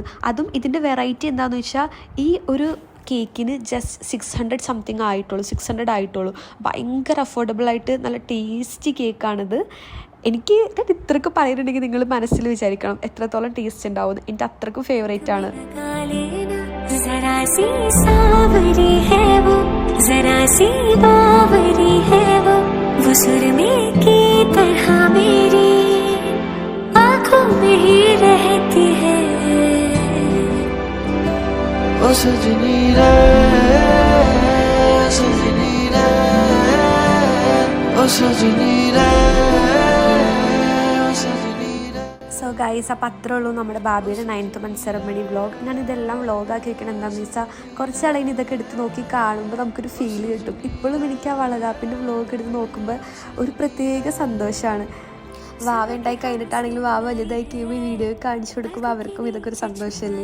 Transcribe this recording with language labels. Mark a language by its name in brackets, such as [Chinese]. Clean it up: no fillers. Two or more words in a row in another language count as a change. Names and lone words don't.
[Malayalam] അതും ഇതിൻ്റെ വെറൈറ്റി എന്താണെന്ന് വെച്ചാൽ ഈ ഒരു കേക്കിന് [English] just 600 something [Malayalam] ആയിട്ടുള്ളൂ, 600 ആയിട്ടുള്ളൂ. ഭയങ്കര അഫോർഡബിൾ ആയിട്ട് നല്ല ടേസ്റ്റി കേക്കാണിത്. എനിക്ക് ഇത്രയ്ക്ക് പറയുന്നുണ്ടെങ്കിൽ നിങ്ങൾ മനസ്സിൽ വിചാരിക്കണം എത്രത്തോളം ടേസ്റ്റ് ഉണ്ടാവും. എനിക്ക് അത്രയ്ക്കും ഫേവറേറ്റ് ആണ്. [Hindi] वो सुरमे की तरह मेरी आँखों में ही रहती है। ओ सजनी रे, सजनी रे, ओ सजनी रे, ओ सजनी रे. [English] so guys, [Malayalam] അപ്പോൾ അത്രേ ഉള്ളൂ നമ്മുടെ ബാബിയുടെ [English] 9th month ceremony vlog. [Malayalam] ഞാനിതെല്ലാം വ്ളോഗാക്കി വെക്കണം എന്താണെന്ന് വെച്ചാൽ കുറച്ചാളെ ഇതൊക്കെ എടുത്ത് നോക്കി കാണുമ്പോൾ നമുക്കൊരു ഫീൽ കിട്ടും. ഇപ്പോഴും എനിക്ക് ആ വളകാപ്പിൻ്റെ വ്ളോഗ് എടുത്ത് നോക്കുമ്പോൾ ഒരു പ്രത്യേക സന്തോഷമാണ്. വാവ ഉണ്ടായി കഴിഞ്ഞിട്ടാണെങ്കിലും വാവ വലുതായി കഴിയുമ്പോൾ ഈ വീഡിയോ കാണിച്ചു കൊടുക്കുമ്പോൾ അവർക്കും ഇതൊക്കെ ഒരു സന്തോഷമല്ലേ.